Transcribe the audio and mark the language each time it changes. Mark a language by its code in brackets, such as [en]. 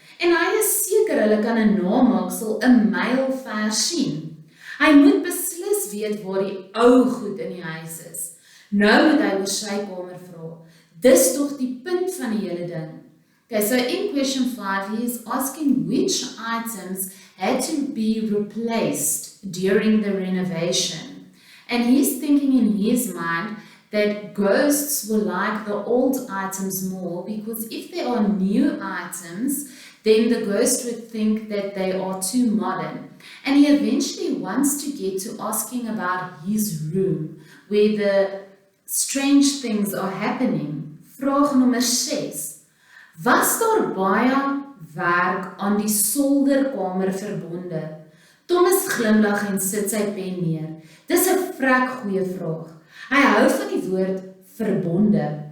[af] En hy is seker hulle kan 'n namaaksel 'n myl ver sien. Hy moet beslis weet waar die ou goed in die huis is. Nou moet hy oor sy kamer vra. Dis tog die punt van die hele ding. [en] Okay, so in question 5, he is asking which items had to be replaced during the renovation. And he's thinking in his mind that ghosts will like the old items more because if there are new items, then the ghost would think that they are too modern. And he eventually wants to get to asking about his room, where the strange things are happening. [af] Vraag nommer 6. Was daar baie werk aan die solderkamer verbonde? Thomas glimlag en sit sy pen neer. Dis 'n vrek goeie vraag. Hy hou van die woord verbonde.